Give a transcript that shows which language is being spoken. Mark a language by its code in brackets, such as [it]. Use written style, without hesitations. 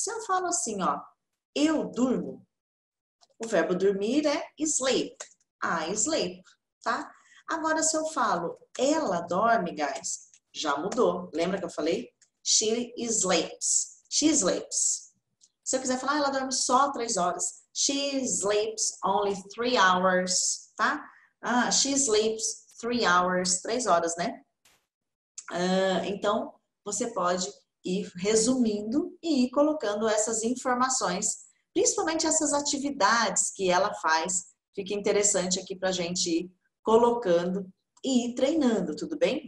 [pt] Se eu falo assim, ó, eu durmo, o verbo dormir é [en] sleep. I sleep, [pt] tá? Agora, se eu falo, ela dorme, guys, já mudou. Lembra que eu falei? [en] She sleeps. She sleeps. [pt] Se eu quiser falar, ela dorme só 3 horas. [en] She sleeps only 3 hours, tá? She sleeps 3 hours, [pt] 3 horas, né? Então, você pode ir resumindo e ir colocando essas informações, principalmente essas atividades que ela faz. Fica interessante aqui pra gente ir colocando e ir treinando, tudo bem?